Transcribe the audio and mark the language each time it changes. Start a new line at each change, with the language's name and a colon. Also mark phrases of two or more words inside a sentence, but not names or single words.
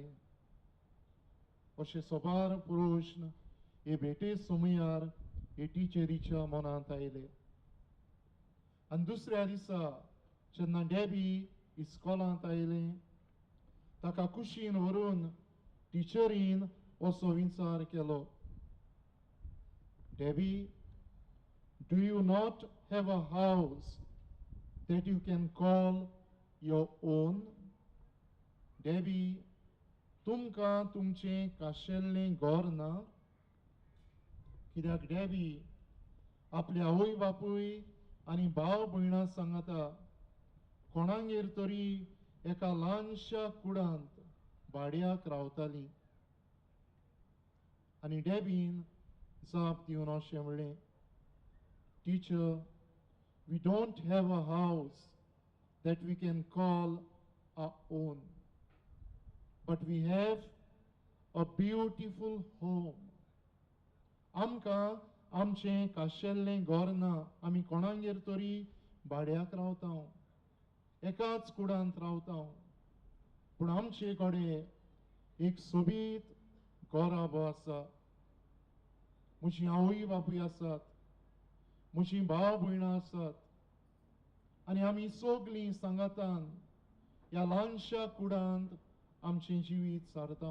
Konkani: अशे सोबार प्रश्न हे भेटे सोमयार हे टिचरीच्या मनांत आयले. आनी दुसऱ्या दिसा जेन्ना डॅबी इस्कॉलांत आयलें, ताका कुशीन व्हरून टिचरीन असो विचार केलो, डॅबी,
English: do you not have a house that you can call your own?
Konkani: डॅबी, तुमकां तुमचें खाशेल्लें घर ना? कित्याक डॅबी आपल्या आवय बापूय आनी भाव भयणां सांगाता कोणागेर तरी एका ल्हानशा कुडांत भाड्याक रावताली. आनी डॅबीन जाप दिवन अशें म्हणलें, टिचर,
English: we don't have a house that we can call our own, but we have a beautiful home.
Konkani: आमकां आमचें खाशेल्लें घर ना, आमी कोणागेर तरी भाड्याक रावता, एकाच कुडांत रावता, पूण आमचे कडेन एक सोबीत घोराबो आसा. म्हजी आवय बापूय आसात, म्हजीं भाव भयणां आसात आनी आमी सगळीं सांगातान ह्या ल्हानशा कुडांत आमचें जिवीत सारता.